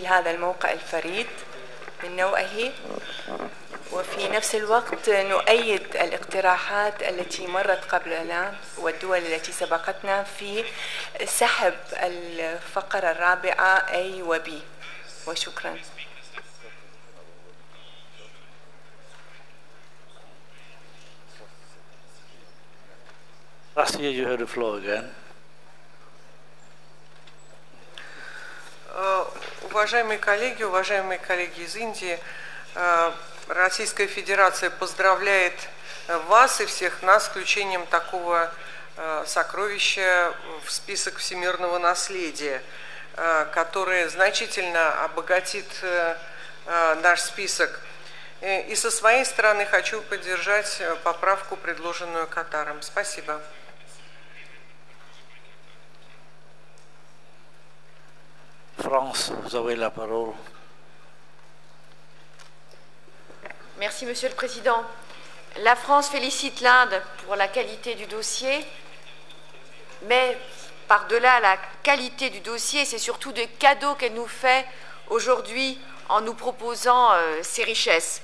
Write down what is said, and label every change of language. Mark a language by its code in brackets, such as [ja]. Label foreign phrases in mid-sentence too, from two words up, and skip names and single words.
[ar] هذا الموقع الفريد من نوعه، وفي نفس الوقت نؤيد الاقتراحات التي مرت قبلنا والدول التي سبقتنا في سحب الفقرة الرابعة A و B. وشكرا. [en] Russia, you have the floor again. [ru] Уважаемые коллеги из Индии, Российская Федерация поздравляет вас и всех нас с включением такого сокровища в список всемирного наследия, которое значительно обогатит наш список. И со своей стороны хочу поддержать поправку, предложенную Катаром. Спасибо. [fr] France, vous avez la parole. Merci, Monsieur le Président. La France félicite l'Inde pour la qualité du dossier, mais par-delà la qualité du dossier, c'est surtout des cadeaux qu'elle nous fait aujourd'hui en nous proposant ces richesses.